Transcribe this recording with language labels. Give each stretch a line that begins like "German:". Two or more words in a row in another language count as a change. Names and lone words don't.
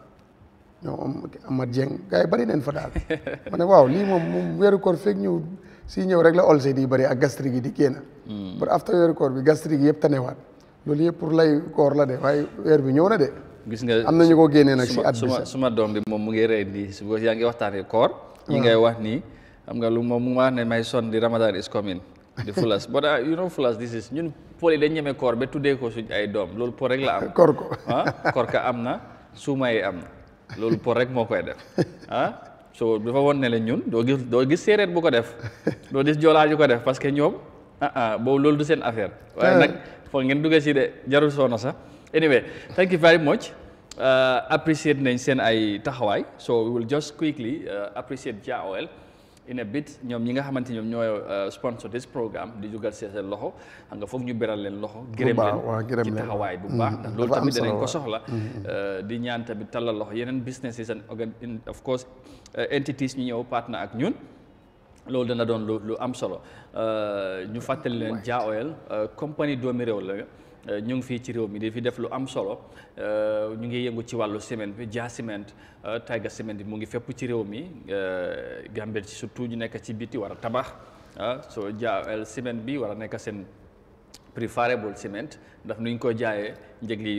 Wolof: ñoom Amad Dieng gars yi bëri neen fa daal ma ne waaw lii moom weeru koor fekk ñëw rek la olsi di bëri ak gastrique yi di génn pour after weeru koor bi gastrique yi yëpp tanewaat loolu yëpp pour lay koor la de waaye weer bi ñëw na de gis nga am na ñu ko génnee nag si at bi suma doom bi moom mu ngi rey nii su yaa ngi waxtaanee koor yi ngay wax nii xam nga lu moom mu wax ne
English: may son
Wolof: di
English: Ramadan is coming
Wolof: di fulas
English: but you know fulas this is
Wolof: ñun poli dañ ñeme koor ba tuddee ko suñ ay doom loolu por rek la am koor ko koor ka am na suuma yi am na loolu por rek moo koy def so dafa woon ne la ñun doo gis séeréer bu ko def doo gis joolaa ju ko def parce que ñoom boobu loolu du seen affaire waaye nag foog ngeen dugg si de jarul soona sax
English: anyway thank you very much appreciate
Wolof: nañ seen ay taxawaay
English: so we will just quickly appreciate Jah Oil in a bit
Wolof: ñoom ñi nga xamante ñoom ñooy sponsor
English: this programme
Wolof: di jugal seen loxo xam nga foog ñu beral leen loxo gërëm leen ci taxawaay bu baax ndax loolu tamit danañ ko soxla di ñaan tamit tallal loxo yeneen
English: businesses and of course entities
Wolof: ñu ñëw partner ak ñun loolu dana doon lu am solo ñu fàttali leen Jah Oil compagnie doomi réew la ñu ngi fii ci réew mi di fi def lu am solo ñu ngi yëngu ci wàllu ciment bi Jah ciment Tiger ciment bi mu ngi fépp ci réew mi Gambie ci surtout ñu nekk ci biti war a tabax so Jah Oil ciment bi war a nekk seen
English: preferable cement
Wolof: ndax nuñ ko jaayee njëg li